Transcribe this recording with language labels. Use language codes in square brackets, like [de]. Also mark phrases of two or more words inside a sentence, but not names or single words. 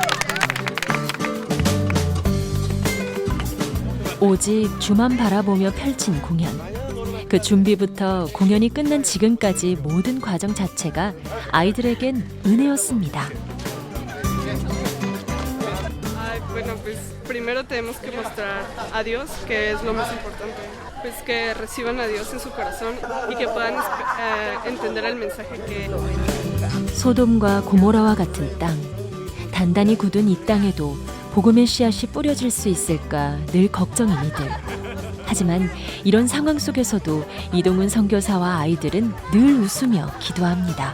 [ko] 오직 주만 바라보며 펼친 공연. 그 준비부터 공연이 끝난 지금까지 모든 과정 자체가 아이들에겐 은혜였습니다. [es] Bueno, pues primero tenemos que mostrar a Dios, que es lo más importante. Pues que reciban a Dios en su corazón y que puedan entender el mensaje que... [ko] 소돔과 고모라와 같은 땅, 단단히 굳은 이 땅에도 복음의 씨앗이 뿌려질 수 있을까 늘 걱정인 이들. 하지만 이런 상황 속에서도 이동훈 선교사와 아이들은 늘 웃으며 기도합니다.